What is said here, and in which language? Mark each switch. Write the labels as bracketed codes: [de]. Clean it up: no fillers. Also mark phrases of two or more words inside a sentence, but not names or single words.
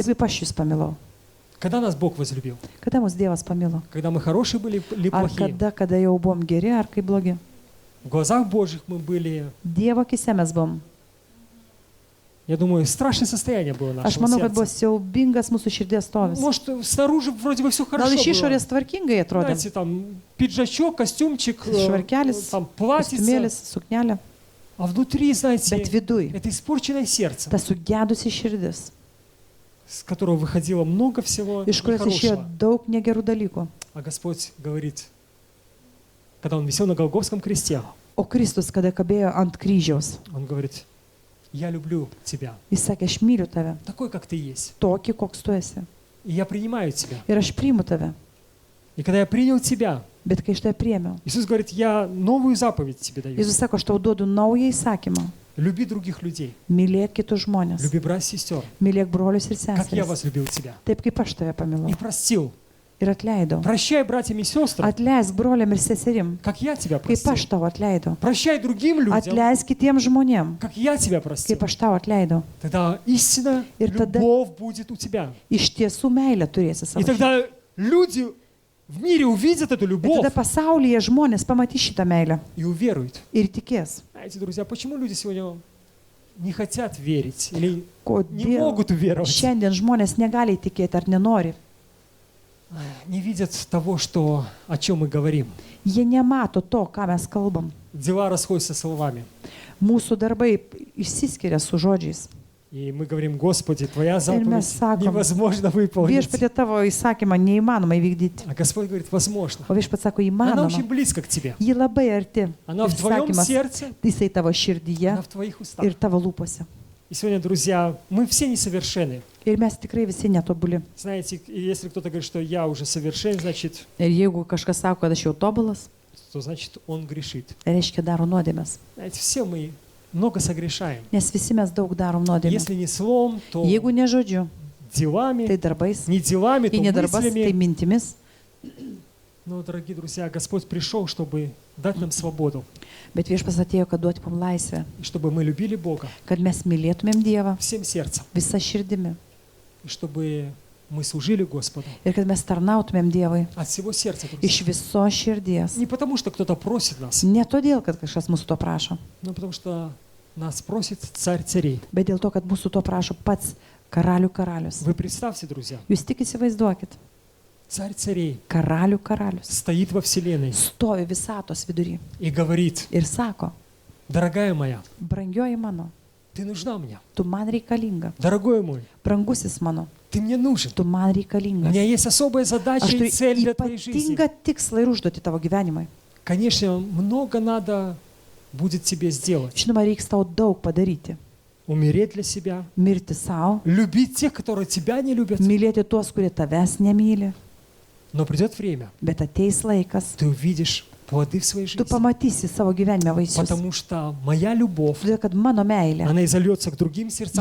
[lt] Taip kaip aš jūs pamilau. [ru] Когда нас Бог возлюбил? [lt] Kada mus Dievas pamilo? [ru] Когда мы хорошие были или [lt] Ar [ru] плохие? [lt] kada jau buvom geri, ar kaip blogi? [ru] В глазах Божьих мы были, [lt] Dievo akise mes buvom. [ru] я думаю, страшное состояние было [lt] Aš [ru] нашего [lt] manau, kad buvo [ru] сердца. [lt] siaubingas mūsų širdies stovis. [ru] Может, снаружи вроде бы все [lt] Gal [ru] хорошо [lt] iš [ru] было. [lt] išorės tvarkingai atrodė. [ru] Знаете, там пиджачок, костюмчик, [lt] Švarkelis, [ru] там платьице, [lt] kostiumėlis, suknelė. [ru] а внутри, знаете, [lt] Bet viduj [ru] это испорченное сердце. [lt] ta sugedusi širdis. [ru] с которого выходило много всего [lt] iš kurios išėjo [ru] нехорошего. [lt] daug negerų dalykų. [ru] А Господь говорит, когда Он висел на Голгофском кресте, [lt] O Kristus, kada kabėjo ant kryžiaus, [ru] Он говорит, я люблю тебя, [lt] jis sakė, aš myliu tave, [ru] такой, как ты есть. [lt] tokį, koks tu esi. [ru] И я принимаю тебя. [lt] Ir aš priimu tave. [ru] И когда я принял тебя, [lt] Bet kai aš tave priėmiau, [ru] Иисус говорит, я новую заповедь тебе даю. [lt] Jėzus sako, aš tau duodu naują įsakymą. [ru] Люби других людей, [lt] Mylėk kitus žmonės. [ru] люби братьев и сестер, [lt] Mylėk brolius ir [ru] как я [lt] seseris. [ru] вас любил тебя. [lt] Taip kaip aš tave pamilau. [ru] И простил. [lt] Ir atleidau. [ru] Прощай братьям и сестрам, [lt] Atleisk broliam ir seserim, [ru] как я тебя [lt] kaip aš [ru] простил. [lt] tau atleidau. [ru] Прощай другим людям, [lt] Atleisk kitiem žmonėm, [ru] как я тебя простил. [lt] kaip aš tau atleidau. [ru] Тогда истина, [lt] Ir tada- [ru] любовь будет у тебя. [lt] Iš tiesų meilę turėsi [ru] И [lt] savo. [ru] тогда люди в мире увидят эту [lt] Ir [ru] любовь [lt] tada pasaulyje žmonės pamatys šitą meilę [ru] и уверуют. [lt] ir tikės. [ru] Знаете, друзья, почему люди сегодня не хотят верить или не [lt] Kodėl [ru] могут уверовать? [lt] šiandien žmonės negali tikėti ar nenori? [ru] Не видят того, что, о чем мы говорим. [lt] Jie nemato to, ką mes kalbam. [ru] Дела расходятся словами. [lt] Mūsų darbai išsiskiria su žodžiais. [ru] И мы говорим, Господи, Твоя заповедь [lt] саком, [ru] невозможно выполнить. [lt] Viešpatie tavo įsakymą neįmanoma įvykdyti. [ru] А Господь говорит, возможно. [lt] O viešpats sako, [ru] Она [lt] įmanoma. [ru] очень близко к Тебе. [lt] Ji labai arti. [ru] Она в Твоем [lt] Įsakymas, [ru] сердце, [lt] jisai tavo širdyje [ru] она в Твоих устах. [lt] ir tavo lūpose. [ru] И сегодня, друзья, мы все несовершенны. [lt] Ir mes tikrai visi netobuli. [ru] Знаете, и если кто-то говорит, что я уже совершен, значит, [lt] Ir jeigu kažkas sako, kad aš jau tobulas, [ru] то значит он грешит. [lt] reiškia daro nuodėmės. [ru] Знаете, все мы много согрешаем. [lt] Nes visi mes daug darom nuodėmės. [ru] Если не словом, то [lt] Jeigu ne žodžiu, [ru] делами, [lt] tai darbais. [ru] не делами, то [lt] Jei ne darbas, tai [ru] мыслями. [lt] mintimis. [ru] Но, дорогие друзья, Господь пришел, чтобы дать нам свободу, [lt] Bet viešpas atėjo, kad duoti mums laisvę. [ru] и чтобы мы любили Бога [lt] Kad mes mylėtumėm Dievą [ru] всем сердцем, [lt] visą širdimi. [ru] и чтобы мы служили Господу [lt] Ir kad mes tarnautumėm Dievui [ru] от всего сердца, друзья. [lt] iš viso širdies. [ru] Не потому, что кто-то просит нас, [lt] Ne todėl, kad kažkas mūsų to prašo, [ru] но потому что нас просит Царь царей. [lt] bet dėl to, kad mūsų to prašo pats karalių karalius. [ru] Вы представьте, друзья, [lt] Jūs tik įsivaizduokit, [ru] Царь царей [lt] karalių karalius [ru] стоит во вселенной [lt] stovi visatos vidury [ru] и говорит, [lt] ir sako, [ru] дорогая моя, [lt] brangioji mano, [ru] ты нужна мне, [lt] tu man reikalinga, [ru] дорогой мой, [lt] brangusis mano, [ru] ты мне нужен. [lt] tu man [ru] У [lt] reikalingas. [ru] меня есть особая задача [lt] Aš [ru] и цель [lt] turiu [ru] для твоей жизни. [lt] ypatingą tikslą ir užduoti tavo gyvenimui. [ru] Конечно, много надо будет тебе сделать. [lt] Žinoma, reiks tau daug padaryti. [ru] Умереть для себя, [lt] Mirti savo, [ru] любить тех, которые тебя не любят. [lt] mylėti tuos, kurie tavęs nemyli, [ru] Но придет время, [lt] bet ateis laikas, [ru] ты увидишь плоды в своей [lt] tu [ru] жизни. [lt] pamatysi savo gyvenime vaisius. [ru] Потому что моя любовь, [lt] Todėl, kad mano meilė, [ru] она изольется к другим сердцам